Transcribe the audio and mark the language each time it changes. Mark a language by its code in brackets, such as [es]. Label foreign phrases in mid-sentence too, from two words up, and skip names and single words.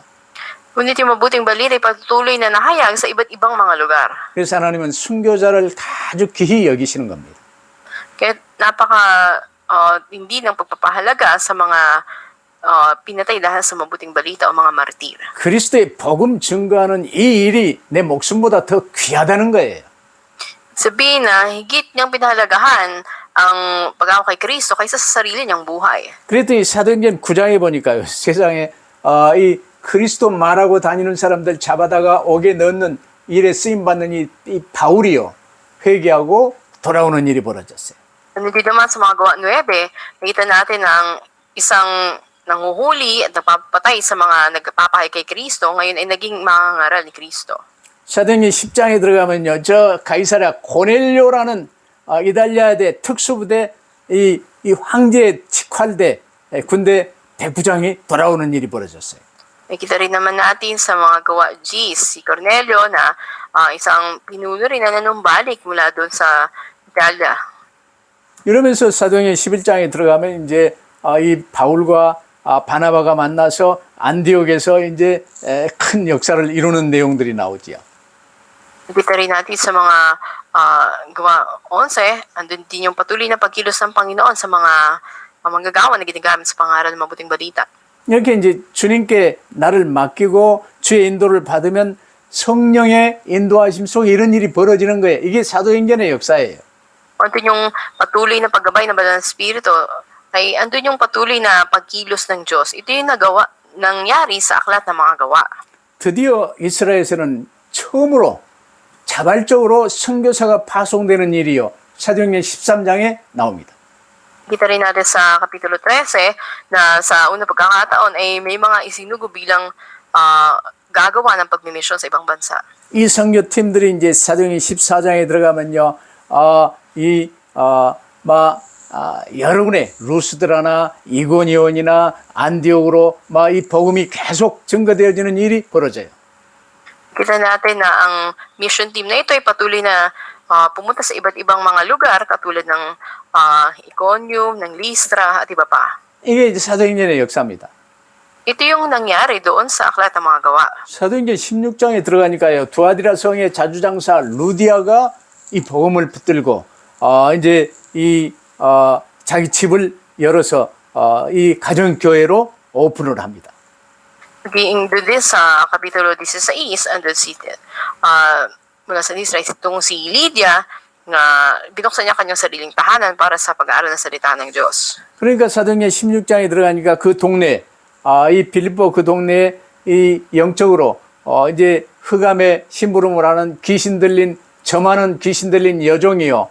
[tl] Ngunit yung mabuting balita ay patuloy na nahayag sa iba't ibang mga lugar. [ko] 그래서 하나님은 순교자를 아주 귀히 여기시는 겁니다. [tl] Kaya hindi ng pagpapahalaga sa mga pinatay dahil sa mabuting balita o mga martir. [ko] 그리스도의 복음 증거하는 이 일이 내 목숨보다 더 귀하다는 거예요. [tl] Sabihin na higit niyang pinahalagahan ang pag-ako kay Kristo kaysa sa sarili niyang buhay. [ko] 그랬더니 사도행전 9장에 보니까요. 세상에 이 그리스도 말하고 다니는 사람들 잡아다가 옥에 넣는 일에 쓰임받는 이 바울이요. 회개하고 돌아오는 일이 벌어졌어요. [tl] Hindi naman sa mga Gawa 9, nakita natin ang isang nanguhuli at nagpapatay sa mga nagpapahay kay Kristo, ngayon ay naging mangangaral ni Kristo. [ko] 사도행전 10장에 들어가면요. 저 가이사랴 고넬료라는 이달리아대 특수부대 이 황제의 직활대 군대 대부장이 돌아오는 일이 벌어졌어요. [tl] Nakita rin naman natin sa mga Gawa 10, si Cornelio na isang pinuno rin na nanumbalik mula doon sa Italia. [ko] 이러면서 사도행전 11장에 들어가면 이제 이 바울과 바나바가 만나서 안디옥에서 이제 큰 역사를 이루는 내용들이 나오지요. [tl] Kita rin natin sa mga gawa 11, andun din yung patuloy na pagkilos ng Panginoon sa mga manggagawa na ginagamit sa pangaral ng mabuting balita. [ko] 이렇게 이제 주님께 나를 맡기고 주의 인도를 받으면 성령의 인도하심 속에 이런 일이 벌어지는 거예요. 이게 사도행전의 역사예요. [tl] Andun yung patuloy na paggabay ng Banal na Espiritu, ay andun yung patuloy na pagkilos ng Diyos. Ito yung nangyari sa aklat ng mga gawa. [ko] 드디어 이스라엘에서는 처음으로 자발적으로 선교사가 파송되는 일이요. 사도행전 13장에 나옵니다. [tl] Kita rin natin sa Kapitulo 13 na sa unang pagkakataon ay may mga isinugo bilang gagawa ng pagmimisyon sa ibang bansa. [ko] 이 선교팀들이 이제 사도행전 14장에 들어가면요. 여러 군데 루스드라나 이고니온이나 안디옥으로 이 복음이 계속 증거되어지는 일이 벌어져요. [tl] Kita natin na ang [en] mission team [tl] na ito ay patuloy na pumunta sa iba't ibang mga lugar katulad ng Iconium, ng Lystra at iba pa. [ko] 이게 이제 사도행전의 역사입니다. [tl] Ito yung nangyari doon sa aklat ng mga gawa. [ko] 사도행전 16장에 들어가니까요. 두아디라 성의 자주장사 루디아가 이 복음을 붙들고 이제 자기 집을 열어서 이 가정교회로 오픈을 합니다. [tl] Doon din sa Kapitulo 16, andun mula sa Israel, itong si Lydia, na binuksan niya kanyang sariling tahanan para sa pag-aaral ng salita ng Diyos. [ko] 그러니까 사도행전 16장에 들어가니까 그 동네, 이 빌립보 그 동네에 이 영적으로 이제 흑암의 심부름을 하는 귀신 들린 저 많은 귀신 들린 여종이요.